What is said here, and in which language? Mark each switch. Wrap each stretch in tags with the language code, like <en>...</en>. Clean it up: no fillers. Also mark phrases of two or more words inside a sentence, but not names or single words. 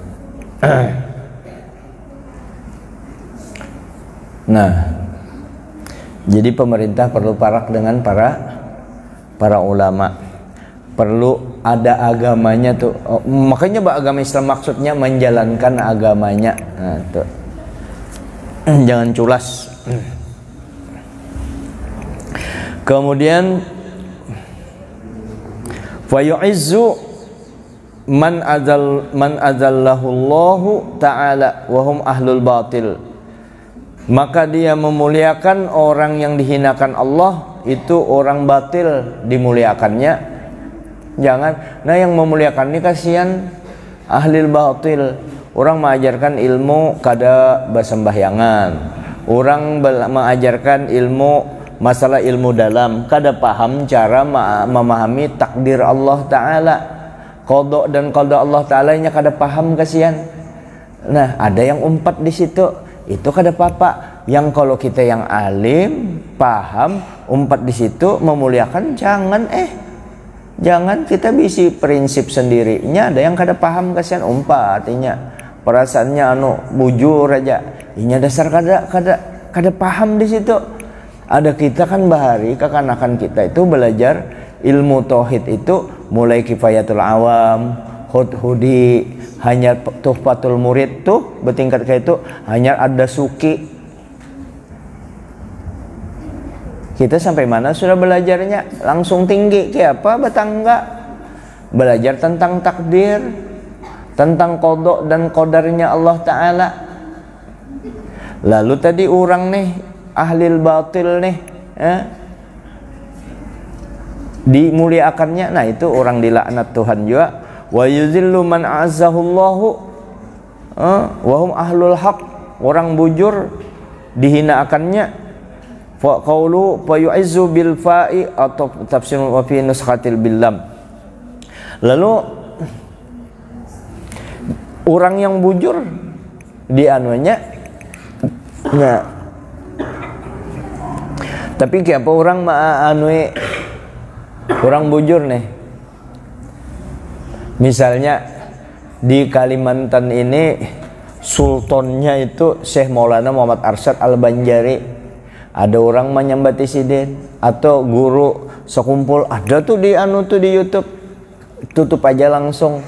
<bjn>Nah, jadi pemerintah perlu parak dengan para ulama. Perlu ada agamanya tuh. Makanya agama Islam maksudnya menjalankan agamanya. Nah, tuh. Jangan culas.</bjn> <ar>Kemudian فيعز من أذله الله تعالى وهم أهل الباطل.</ar> <bjn>Maka dia memuliakan orang yang dihinakan Allah, itu orang batil dimuliakannya. Jangan. Nah yang memuliakan ini kasihan ahli batil. Orang mengajarkan ilmu kada basembahyangan. Orang mengajarkan ilmu masalah ilmu dalam, kada paham cara memahami takdir Allah Ta'ala, qada dan qada Allah Ta'ala nya kada paham kasihan. Nah ada yang umpat di situ, itu kada apa-apa. Yang kalau kita yang alim paham umpat di situ memuliakan, jangan kita bisi prinsip sendirinya. Ada yang kada paham kasihan umpat artinya perasaannya bujur aja, inya dasar kada paham di situ. Ada kita kan bahari kekanakan kita itu belajar ilmu tauhid itu mulai kifayatul awam, hudhudi, hanya tuhfatul murid tuh bertingkat kayak itu, hanya ada suki. Kita sampai mana sudah belajarnya? Langsung tinggi kayak apa? Betangga. Belajar tentang takdir, tentang qada dan qadarnya Allah Ta'ala. Lalu tadi orang nih ahlil batil nih dimuliakannya. Nah itu orang dilaknat Tuhan juga.</bjn> <ar>ويذل من أعزه الله وهم أهل الحق,</ar> <bjn>orang bujur dihinakannya.</bjn> <ar>فقوله فيعز بالفاء atau تفسير وفي نسخة باللام.</ar> <bjn>Lalu orang yang bujur dianunya. Nah tapi kayak apa orang anui orang bujur nih, misalnya di Kalimantan ini sultannya itu Syekh Maulana Muhammad Arsyad Al-Banjari, ada orang menyambati sidin atau guru sekumpul, ada tuh di tuh di YouTube, tutup aja langsung.</bjn>